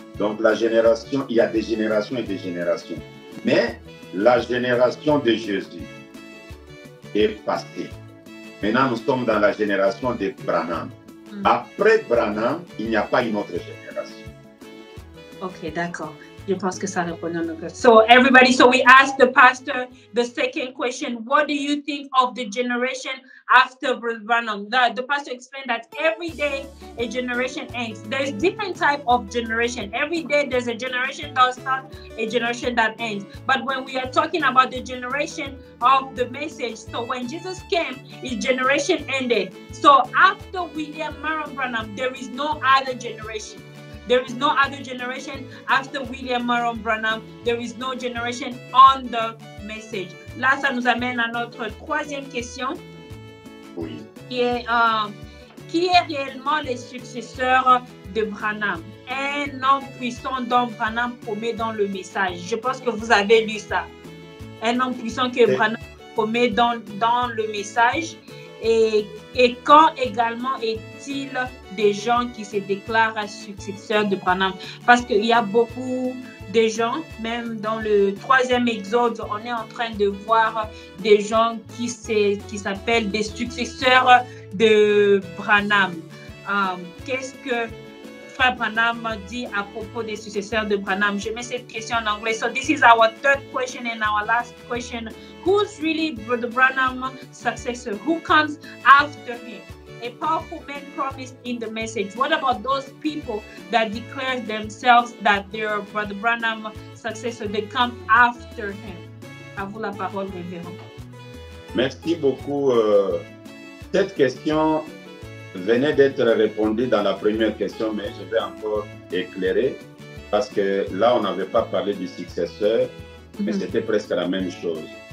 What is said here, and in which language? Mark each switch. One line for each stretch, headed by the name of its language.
French: Donc, la génération, il y a des générations et des générations. Mais la génération de Jésus est passée. Maintenant, nous sommes dans la génération de Branham. Après Branham, il n'y a pas une autre génération. Ok, d'accord. Je pense que ça répond à notre question.
English: So everybody, so we asked the pastor the second question. What do you think of the generation after Branham? The pastor explained that every day a generation ends. There's different type of generation. Every day there's a generation that starts, a generation that ends. But when we are talking about the generation of the message, so when Jesus came, his generation ended. So after William Marion Branham, there is no other generation. There is no other generation after William Marion Branham. There is no generation on the message.
French: Là, ça nous amène à notre troisième question. Oui. qui est réellement les successeurs de Branham? Un homme puissant dont Branham promet dans le message. Je pense que vous avez lu ça. Un homme puissant que Branham promet dans le message. Et quand également est-il des gens qui se déclarent successeurs de Branham? Parce qu'il y a beaucoup de gens, même dans le 3e Exode, on est en train de voir des gens qui s'appellent des successeurs de Branham. Qu'est-ce que Frère Branham dit à propos des successeurs de Branham? Je mets cette question en anglais.
English: So this is our third question and our last question. Who's really Brother Branham's successor? Who comes after him? A powerful man promised in the message. What about those people that declare themselves that they're Brother Branham's successor? They come after him.
French: À vous la parole, révérend. Merci beaucoup. Cette question venait d'être répondue dans la première question, mais je vais encore éclairer parce que là, on n'avait pas parlé du successeur, mais c'était presque la même chose.